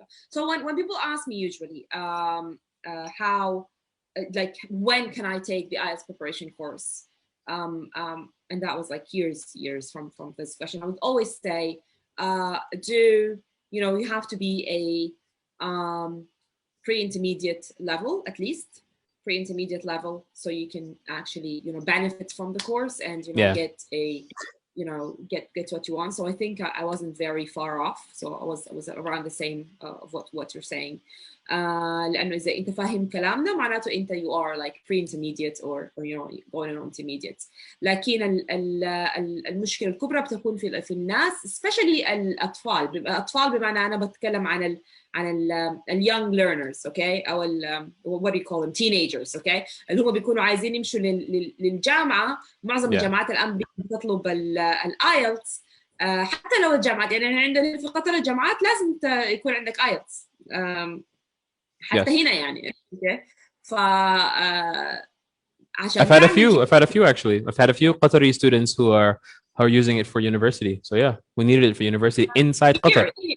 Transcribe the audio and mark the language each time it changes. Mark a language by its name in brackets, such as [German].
[English] So when people ask me usually how like when can I take the IELTS preparation course, and that was like years from this discussion, I would always say you have to be a pre-intermediate level, at least pre-intermediate level, so you can actually benefit from the course and get a get what you want. So I think I wasn't very far off. So I was around the same of what you're saying. [Arabic] لأنه إذا أنت فاهم كلامنا معناته أنت [English] you are like pre-intermediate or going on intermediate. [Arabic] لكن المشكلة الكبرى بتكون في الناس [English] especially [Arabic] الأطفال بمعنى أنا بتكلم عن ال young learners, okay, أو [English] what do you call them, teenagers, [Arabic] okay, اللي هم بيكونوا عايزين يمشوا للجامعة. معظم الجامعات الآن بتطلب الآيلتس، حتى لو الجامعات يعني عندنا في قطر الجامعات لازم يكون عندك آيلتس حتى هنا يعني. [English] okay. I've had a few actually. I've had a few Qatari students who are using it for university. So yeah, we needed it for university inside Qatar.